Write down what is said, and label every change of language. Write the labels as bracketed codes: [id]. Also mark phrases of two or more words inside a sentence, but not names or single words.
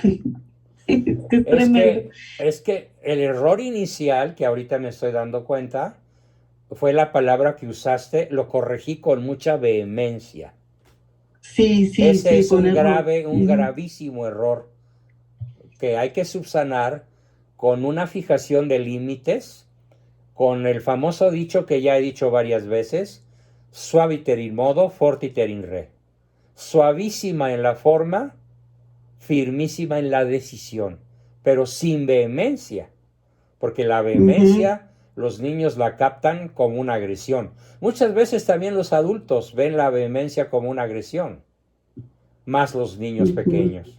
[es] Es que el error inicial, que ahorita me estoy dando cuenta, fue la palabra que usaste, lo corregí con mucha vehemencia. Sí. Ese es un gravísimo error que hay que subsanar con una fijación de límites, con el famoso dicho que ya he dicho varias veces, [la] suaviter in modo, fortiter in re. [es] Suavísima en la forma, firmísima en la decisión, pero sin vehemencia, porque la vehemencia los niños la captan como una agresión. Muchas veces también los adultos ven la vehemencia como una agresión, más los niños pequeños.